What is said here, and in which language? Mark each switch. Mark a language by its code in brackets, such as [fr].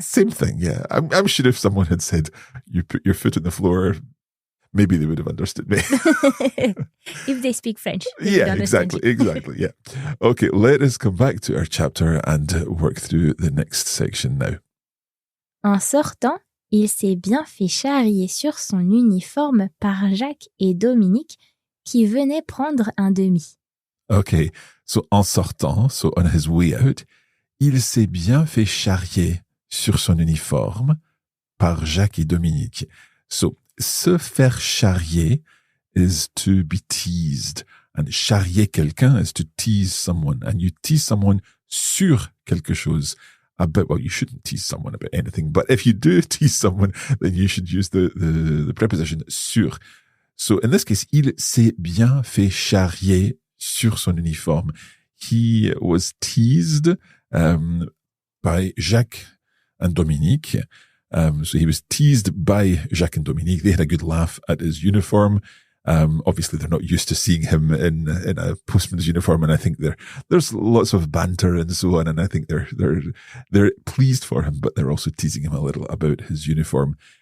[en] Same thing, yeah. I'm sure if someone had said you put your foot on the floor, maybe they would have understood me. If they speak French. Yeah, exactly, yeah. Okay, let us come back to our chapter and work through the next section now. [fr] En sortant, il s'est bien fait charrier sur son uniforme par Jacques et Dominique qui venaient prendre un demi. Okay, so en sortant, [en] so on his way out, [fr] il s'est bien fait charrier sur son uniforme par Jacques et Dominique. [en] So, [fr] se faire charrier [en] is to be teased. And [fr] charrier quelqu'un [en] is to tease someone. And you tease someone [fr] sur quelque chose. [en] Well, you shouldn't tease someone about anything. But if you do tease someone, then you should use the preposition sur. So, in this case, [fr] il s'est bien fait charrier sur son uniforme. [en] He was teased by Jacques and Dominique. So he was teased by Jacques and Dominique. They had a good laugh at his uniform. Obviously, they're not used to seeing him in a postman's uniform, and I think there's lots of banter and so on. And I think they're pleased for him, but they're also teasing him a little about his uniform.